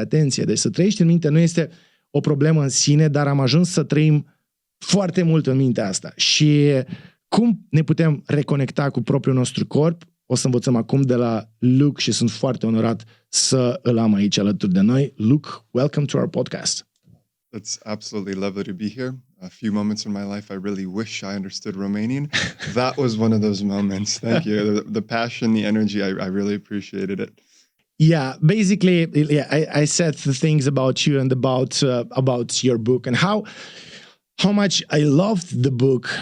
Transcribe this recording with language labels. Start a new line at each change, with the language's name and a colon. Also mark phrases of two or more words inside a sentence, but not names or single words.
Romanian: Atenție, deci să trăiești în minte nu este o problemă în sine, dar am ajuns să trăim foarte mult în mintea asta. Și cum ne putem reconecta cu propriul nostru corp, o să învățăm acum de la Luke și sunt foarte onorat să îl am aici alături de noi.
English: Luke, welcome to our podcast. It's absolutely lovely to be here. A few moments in my life I really wish I understood Romanian. That was one of those moments. Thank you. The passion, the energy, I really appreciated it. Yeah, basically, I said the things about you and about your book and how much I loved the book.